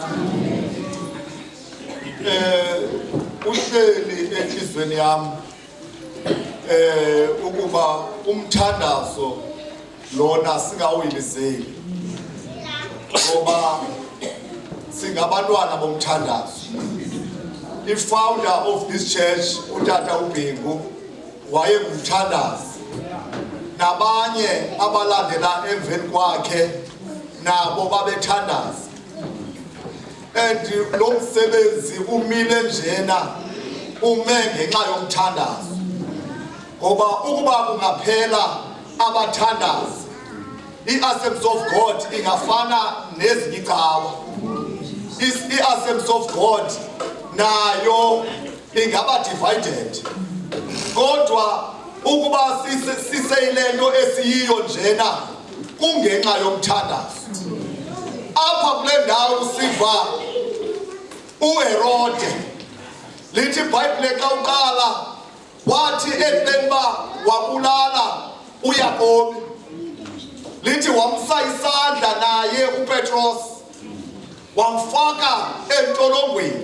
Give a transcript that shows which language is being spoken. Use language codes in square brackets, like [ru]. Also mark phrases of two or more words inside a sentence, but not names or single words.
[xh] Uhleli enhlizweni yami ukuba umthandazo lona singawuyilizeli ngoba singabantwana bomthandazo. [en] The founder of this church, [xh] uTata uBhengu, wayengumthandazi. Nabanye abalandela emveni kwakhe nabo babethandaza. And lo msebenzi umile njena ume ngenxa yomthandazo. Ngoba ukuba kungaphela abathandazi, i-Assemblies of God ingafana nezinye icawa. I-Assemblies of God nayo ingaba divided. Kodwa ukuba siseyilento esiyiyo njena kungenxa yomthandazo. Apha kule ndawo siva uHerode lithi iBhayibhile xa uqala wathi ekubeni uba wabulala uYakobi, lithi wamsa isandla naye uPetros wamfaka entolongweni.